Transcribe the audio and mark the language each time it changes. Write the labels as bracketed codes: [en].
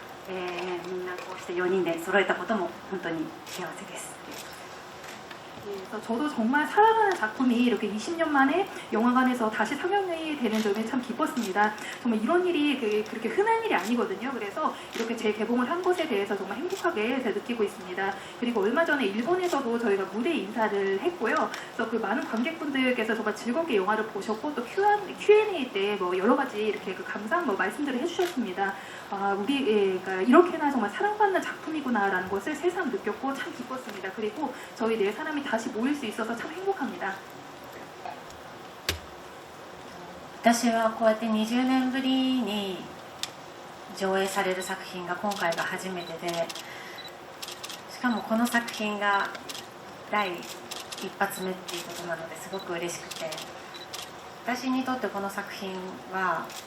[ja] みんなこうして4人で揃えたことも本当に幸せです。 [ko] 그래서 저도 정말 사랑하는 작품이 이렇게 20년 만에 영화관에서 다시 상영이 되는 점에 참 기뻤습니다. 정말 이런 일이 그렇게 흔한 일이 아니거든요. 그래서 이렇게 재개봉을 한 것에 대해서 정말 행복하게 느끼고 있습니다. 그리고 얼마 전에 일본에서도 저희가 무대 인사를 했고요. 그래서 그 많은 관객분들께서 정말 즐겁게 영화를 보셨고 또 Q&A 때 뭐 여러 가지 이렇게 그 감상 말씀들을 해주셨습니다. 그러니까 이렇게나 정말 사랑받는 작품이구나라는 것을 새삼 느꼈고 참 기뻤습니다. 그리고 저희 네 사람이 다시 모일 수 있어서 참 행복합니다. [ja] 私はこうやって20年ぶりに上映される作品が今回が初めてで、しかもこの作品が第一発目っていうことなのですごく嬉しくて、私にとってこの作品は、